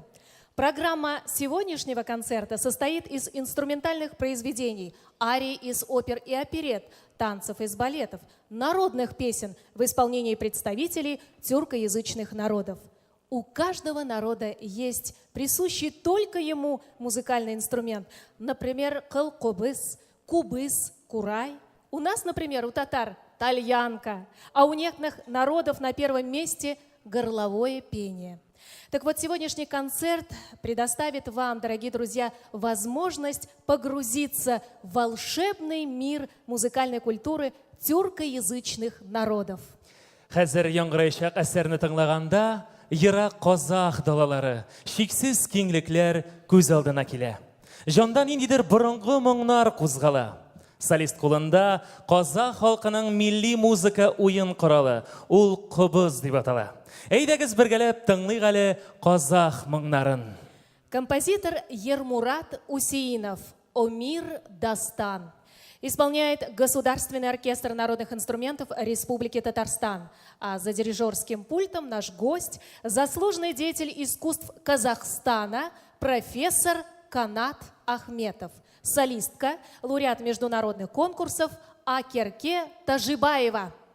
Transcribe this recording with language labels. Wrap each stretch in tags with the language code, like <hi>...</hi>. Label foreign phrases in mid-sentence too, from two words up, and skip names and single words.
<ru>Программа сегодняшнего концерта состоит из инструментальных произведений, арий из опер и оперет, танцев из балетов, народных песен в исполнении представителей тюркоязычных народов. У каждого народа есть присущий только ему музыкальный инструмент. Например, кылкобыз, кубыз, курай. У нас, например, у татар тальянка, а у некоторых народов на первом месте горловое пение. Так вот, сегодняшний концерт предоставит вам, дорогие друзья, возможность погрузиться в волшебный мир музыкальной культуры тюркоязычных народов.</ru> <tt>Хәзер яңгырайчак әсәрне тыңлаганда, ерак казах далалары, шиксез киңлекләр күз алдына килә. Жанда ниндидер борынгы моңнар кузгала. Солист кулында казах халкының милли музыка уен коралы, ул кобыз дип атала. Әйдәгез бергәләп тыңлыйк әле казах моңнарын.</tt> <ru>Композитор Ермурат Усеинов «Омир Дастан» исполняет Государственный оркестр народных инструментов Республики Татарстан. А за дирижерским пультом наш гость, заслуженный деятель искусств Казахстана, профессор Канат Ахметов, солистка, лауреат международных конкурсов Акерке Тажибаева.</ru>